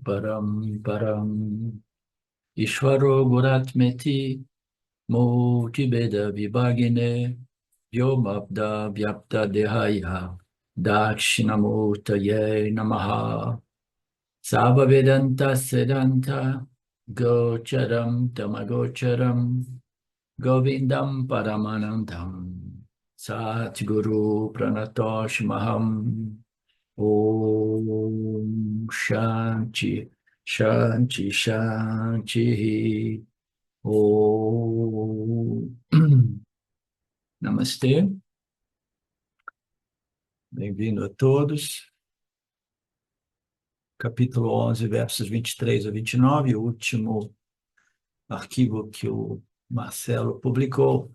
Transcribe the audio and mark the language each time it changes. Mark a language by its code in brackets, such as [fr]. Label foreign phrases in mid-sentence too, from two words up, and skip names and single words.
[sa] Param Ishvaro Guratmeti Multibeda Vibhagine Vyomabda Vyapta Dehaya Dakshinamurtaye Namaha Sava Vedanta Sedanta Gocharam Tamagocharam Govindam Paramanandam Satguru Pranatosh Maham Om Shanti Shanti Shanti Om [pt] Namastê, bem-vindo a todos. Capítulo 11, versos 23 a 29, o último arquivo que o Marcelo publicou.